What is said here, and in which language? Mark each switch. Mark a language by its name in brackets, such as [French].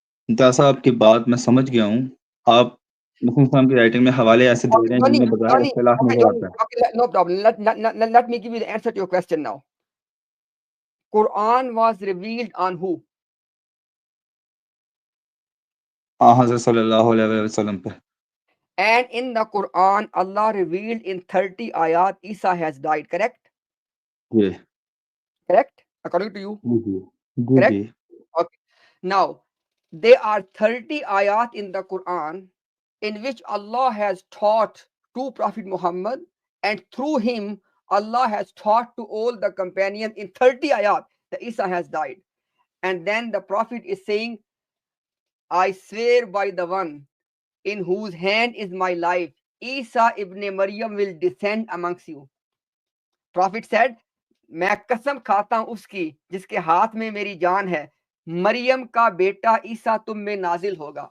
[Urdu] امتیاز صاحب کی بات میں سمجھ گیا ہوں. آپ مسلم صاحب کی رائٹنگ میں حوالے ایسے دے رہے ہیں جن میں بغیر اختلاف نظر آتا ہے. [English] Okay, no problem. Let me give you the answer to your question now. Quran was revealed on who? [Urdu] حضرت صلی اللہ علیہ وسلم پہ. [English] And in the Quran, Allah revealed in 30 ayat, Isa has died, correct? [Urdu] جی [English] Correct? According to you? [Urdu] جی [English] Correct? [Urdu] جی. [English] Okay. Now, there are 30 ayat in the Quran in which Allah has taught to Prophet Muhammad, and through him, Allah has taught to all the companions in 30 ayat that Isa has died. And then the Prophet is saying, I swear by the one in whose hand is my life, Isa ibn Maryam will descend amongst you. Prophet said, [Urdu] میں قسم کھاتا ہوں اس کی جس کے ہاتھ میں میری جان ہے, مریم کا بیٹا عیسیٰ تم میں نازل ہوگا.